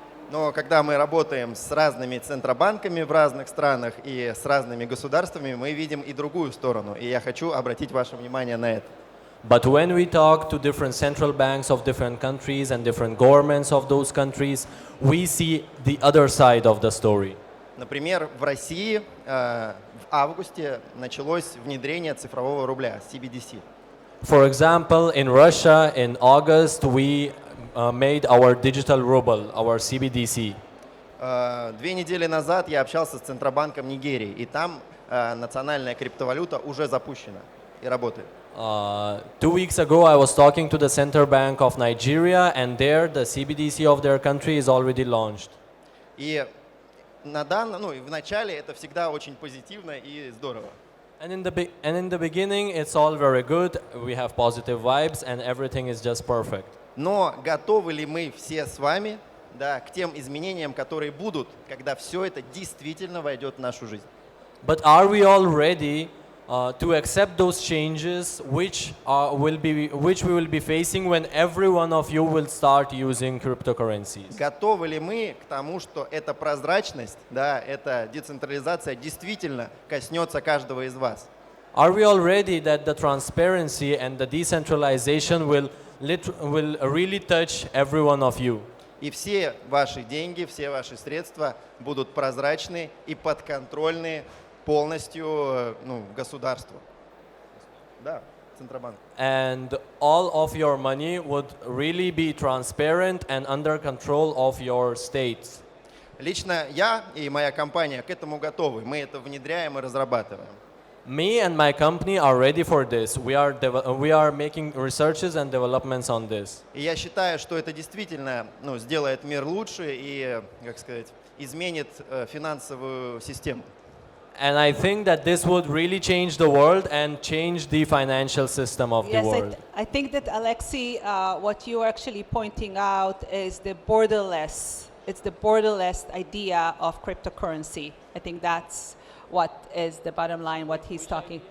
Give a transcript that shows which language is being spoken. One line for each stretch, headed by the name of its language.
Russian: Но когда мы работаем с разными центробанками в разных странах и с разными государствами, мы видим и другую сторону. И я хочу обратить ваше внимание на это.
English: But when we talk to different central banks of different countries and different governments of those countries, we see the other side of the story.
Russian: Например, в России в августе началось внедрение цифрового рубля, CBDC.
English: For example, in Russia, in August, we made our digital ruble, our CBDC.
Russian: 2 недели назад я общался с Центробанком Нигерии, и там национальная криптовалюта уже запущена и работает.
English: 2 weeks ago, I was talking to the Central Bank of Nigeria, and there the CBDC of their country is already launched.
Russian: И в начале это всегда очень позитивно и здорово.
English: And in the beginning, it's all very good. We have positive vibes, and everything is just perfect.
Russian: Но готовы ли мы все с вами, к тем изменениям, которые будут, когда все это действительно войдет в нашу жизнь?
English: But are we all ready to accept those changes which we will be facing when every one of you will start using cryptocurrencies?
Russian: Готовы ли мы к тому, что эта прозрачность, эта децентрализация действительно коснется каждого из вас?
English: Are we all ready that the transparency and the decentralization will really touch every one of you?
Russian: И все ваши деньги, все ваши средства будут прозрачны и подконтрольны полностью государству. Да, Центробанк.
English: And all of your money would really be transparent and under control of your states.
Russian: Лично я и моя компания к этому готовы. Мы это внедряем и разрабатываем.
English: Me and my company are ready for this. We are making researches and developments on this.
Russian: И я считаю, что это действительно сделает мир лучше и, изменит финансовую систему.
English: And I think that this would really change the world and change the financial system of the world. I think that Alexei, what you are actually pointing out is the borderless. It's the borderless idea of cryptocurrency. I think that's what is the bottom line, what he's talking.